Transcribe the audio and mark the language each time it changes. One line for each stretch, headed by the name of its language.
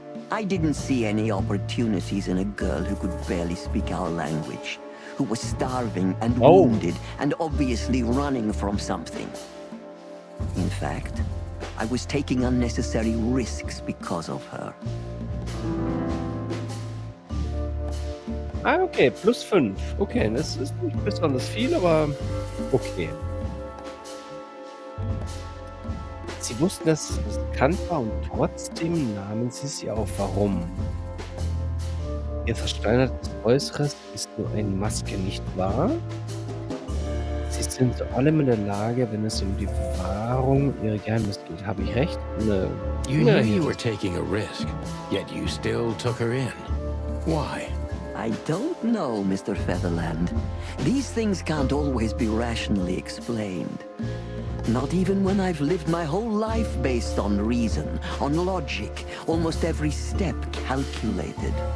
English: I didn't see any opportunities in a girl who could barely speak our language, who was starving and wounded and obviously running from something. In fact, I was taking unnecessary risks because of her. Okay, +5.
German: Okay, das ist nicht besonders viel, aber okay. Sie wussten, dass es bekannt war und trotzdem nahmen sie sie auf. Warum? Ihr versteinertes Äußeres ist nur eine Maske, nicht wahr? Sie sind zu allem in der Lage, wenn es um die Bewahrung ihrer Geheimnisse geht. Habe ich recht?
English: You knew you were taking a risk, yet you still took her in. Why? I don't know, Mr. Featherland. These things can't always be rationally explained. Not even when I've lived my whole life based on reason, on logic, almost every step calculated.